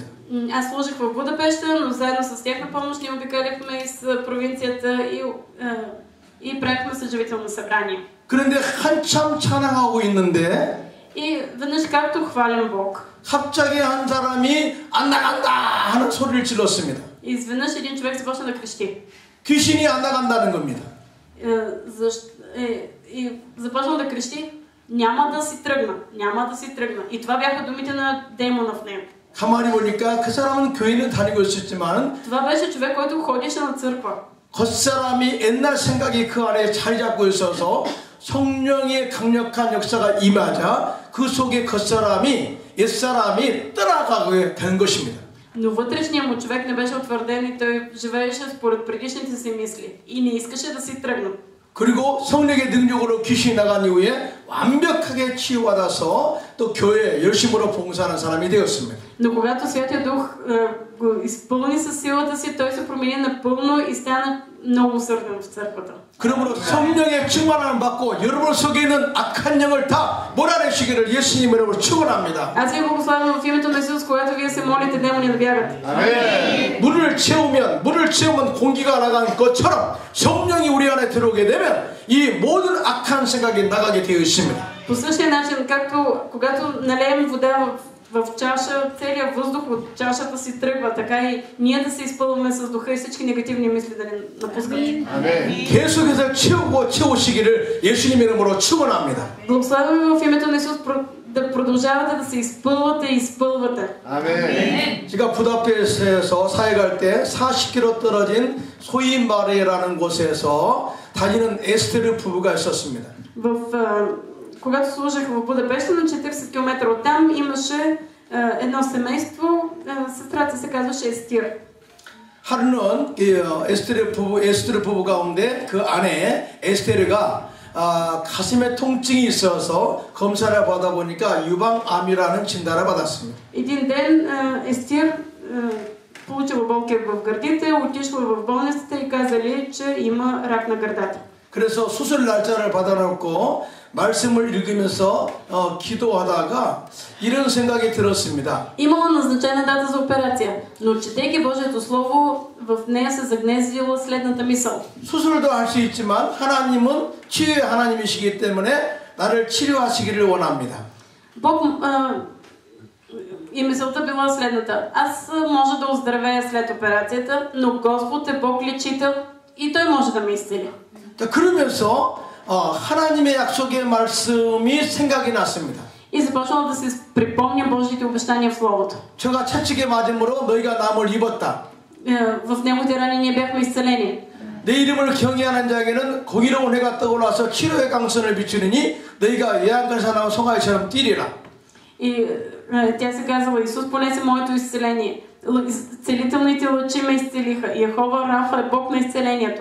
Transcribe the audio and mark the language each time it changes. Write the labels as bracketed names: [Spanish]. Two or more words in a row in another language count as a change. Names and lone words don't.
[Bulgarian] Аз служих в Будапеща, но заедно с тяхна помощ ние обикаляхме из провинцията и правихме съживителни събрания. [Korean] 그런데 한참 찬양하고 있는데 [Bulgarian] И веднъж както хвалям Бог, [Korean] 갑자기 한 사람이 안 나간다 하는 소리를 질렀습니다. [Bulgarian] изведнъж един човек започна да крещи. [Korean] 귀신이 안 나간다는 겁니다. [Bulgarian] И започна да крещи: няма да си тръгна, няма да си тръгна. И това бяха думите на демона в него. [Korean] 가만히 보니까 그 사람은 교회는 다니고 있었지만 [Bulgarian] Това беше човек, който ходеше на църква. [Korean] 겉사람이 옛날 생각이 그 안에 자리 잡고 있어서 성령의 강력한 역사가 임하자 그 속에 겉사람이 옛사람이 떠나가게 된 것입니다. [Bulgarian] Но вътрешният му човек не беше утвърден и той живееше според предишните си мисли и не искаше да си тръгне. [Korean] 그리고 성령의 능력으로 귀신이 나간 이후에 완벽하게 치유받아서 또 교회에 열심으로 봉사하는 사람이 되었습니다. [Bulgarian] Но когато Святия Дух го изпълни със силата си, той се промени напълно и стана много усърден в църквата. [Korean] 그러므로 성령의 충만함을 받고 여러분 속에 있는 악한 영을 다 몰아내시기를 예수님 이름으로 축원합니다. [Bulgarian] Аз ви благославям в името на Исус, когато вие се молите демони да бягат. [Korean] 아멘. 물을 채우면 공기가 나간 것처럼 성령이 우리 안에 들어오게 되면 이 모든 악한 생각이 나가게 되어 있습니다. [Bulgarian] По същия начин, както когато налеем вода в чаша, целият въздух от чашата си тръгва, така и ние да се изпълваме с духа и всички негативни мисли да ни напускат. [Korean] 계속해서 채우시기를 예수님 이름으로 축원합니다. [Bulgarian] Благославяме в името на Исус да продължавате да се изпълвате и изпълвате. [Korean] 아멘. 제가 부다페스트에서 사역할 때 40km 떨어진 소이마레라는 곳에서 다니는 에스테르 부부가 있었습니다. [Bulgarian] Когато служих в Будапеща, на 40 км оттам имаше едно семейство, сестрата се казваше Естир. [Korean] 하루는 에스테르 부부 가운데 그 아내 에스테르가 가슴에 통증이 있어서 검사를 받아보니까 유방암이라는 진단을 받았습니다. [Bulgarian] Един ден Естир получила болки в гърдите, отишла в болницата и казали, че има рак на гърдата. [Korean] 그래서 수술 날짜를 받아놓고 말씀을 읽으면서 기도하다가 이런 생각이 들었습니다. [Bulgarian] Имала назначена дата за операция, но четейки Божието Слово, в нея се загнездила следната мисъл. [Korean] 수술도 할 수 있지만 하나님은 치유의 하나님이시기 때문에 나를 치료하시기를 원합니다. [Bulgarian] Бог и мисълта била следната: аз може да оздравея след операцията, но Господ е Бог лечител и Той може да ме изцели. [Korean] 그러면서 하나님의 약속의 말씀이 생각이 났습니다. [Bulgarian] И започнала да се припомня Божиите обещания в Словото. [Korean] 저가 채찍에 맞음으로 너희가 남을 입었다. [Bulgarian] в неговите рани ние бяхме изцелени. [Korean] 내 이름을 경외하는 자에게는 공의로운 해가 떠올라서 치료의 강선을 비추느니 너희가 예언간사 나온 송아지처럼 뛰리라. [Bulgarian] И тя се казала: Исус понесе моето изцеление. Целителните лъчи ме изцелиха. Йехова Рафа е Бог на изцелението.